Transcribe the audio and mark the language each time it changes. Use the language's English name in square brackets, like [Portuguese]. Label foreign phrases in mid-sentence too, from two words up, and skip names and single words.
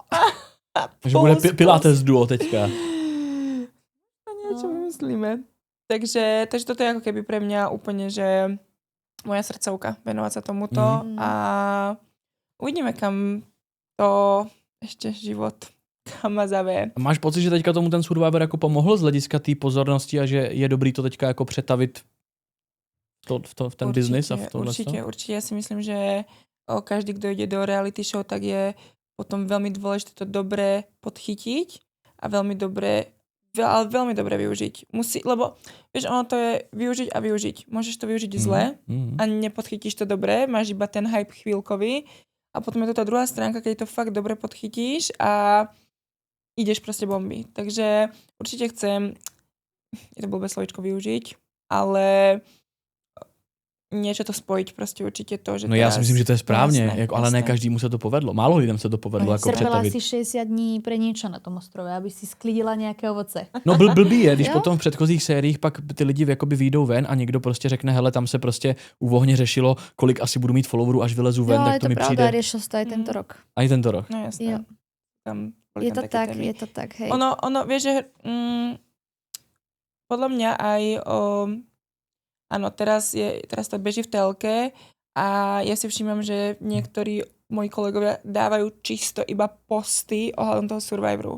[Czech] Takže bude Pilates duo teďka. [Slovak] Niečo vymyslíme. Takže toto je ako keby pre mňa úplne, že moja srdcovka venovať sa tomuto a uvidíme, kam to ešte život kam ma zaveje. [Czech] Máš pocit, že teďka tomu ten Survivor jako pomohl z hlediska té pozornosti a že je dobrý to teďka jako přetavit v ten biznis a v tohle? [Slovak] Určite. Ja si myslím, že každý, kto ide do reality show, tak je potom veľmi dôležité to dobre podchytiť a veľmi dobre využiť. Lebo vieš, ono to je využiť a využiť. Môžeš to využiť zle a nepodchytíš to dobre, máš iba ten hype chvíľkový a potom je to tá druhá stránka, keď to fakt dobre podchytíš a ideš proste bomby. Takže určite chcem, je to blbé slovičko využiť, ale niečo to spojiť prostě určitě to, že [Czech] no já si myslím, že to je správně, jasné, jako, ale ne každému se to povedlo. Málo lidem se to povedlo jako přetavit. [Slovak] Si 60 dní pre niečo na tom ostrove, aby si sklidila nějaké ovoce. [Czech] No blbý je, když potom v předchozích sériích pak ty lidi jakoby vyjdou ven a někdo prostě řekne, hele, tam se prostě u Vohně řešilo, kolik asi budu mít followerů, až vylezu ven, tak to mi přijde. [Slovak] Jo, je to pravda, riešil to aj tento rok. Aj tento rok. No jasné. Jo. Je to tak, hej. Ono, vieš, že podľa mňa aj áno, teraz to beží v telke a ja si všímam, že niektorí moji kolegovia dávajú čisto iba posty ohľadom toho Survivoru.